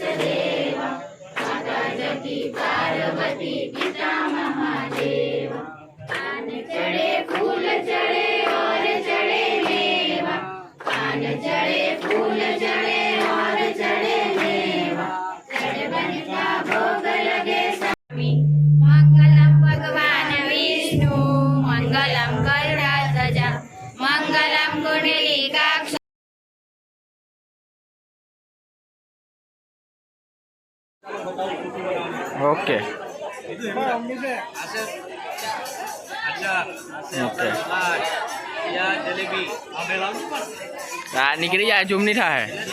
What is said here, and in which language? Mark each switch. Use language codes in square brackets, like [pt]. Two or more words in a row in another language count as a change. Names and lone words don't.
[hi] देवा माता जकी पार्वती पिता महादेवा पान चढ़े फूल चढ़े और चढ़े मेवा पान चढ़े फूल चढ़े और चढ़े मेवा चढ़ बन का भोग लगे स्वामी [sa] मंगलम भगवान विष्णु मंगलम गरुड़ध्वजा मंगलम कुंडलीकाक्ष। [en] OK OK [gu] આ નીકળી જાય, ઝૂમ નહીં થાય।